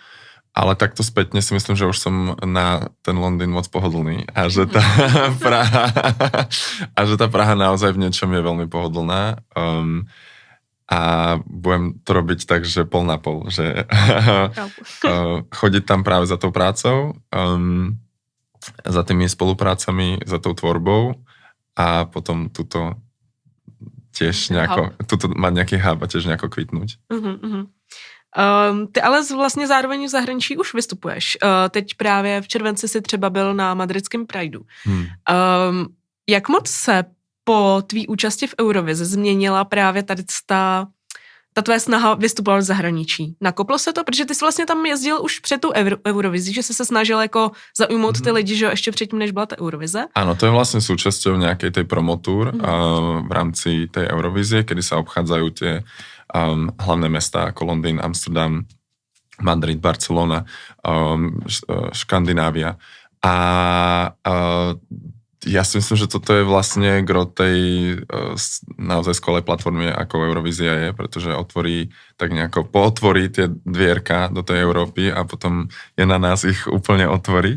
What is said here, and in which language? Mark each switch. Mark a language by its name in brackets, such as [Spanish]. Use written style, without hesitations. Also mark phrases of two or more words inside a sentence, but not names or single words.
[Slovak] Ale takto spätne si myslím, že už som na ten Londýn moc pohodlný a že tá Praha naozaj v niečom je veľmi pohodlná a budem to robiť tak, že pol na pol, že chodiť tam práve za tou prácou, za tými spoluprácami, za tou tvorbou a potom tuto tiež nejako, tuto mať nejaký hub a tiež nejako kvitnúť. [Czech] Ty ale vlastně zároveň v zahraničí už vystupuješ. Teď právě v červenci si třeba byl na madridském Prideu. Jak moc se po tvý účasti v Eurovizi změnila právě tady ta tvoje snaha vystupovat v zahraničí? Nakoplo se to? Protože ty jsi vlastně tam jezdil už před tu Eurovizí, že jsi se snažil jako zaujmout ty lidi, že ještě předtím, než byla ta Eurovize? [Slovak] Áno, to je vlastne súčasťou nejakej tej promotúr v rámci tej Eurovizie, kedy sa obchádzajú tie hlavné mesta ako Londýn, Amsterdam, Madrid, Barcelona, Škandinávia. A ja si myslím, že toto je vlastne gro tej naozaj skvelej platformy, ako Eurovízia je, pretože pootvorí tie dvierka do tej Európy a potom je na nás ich úplne otvoriť.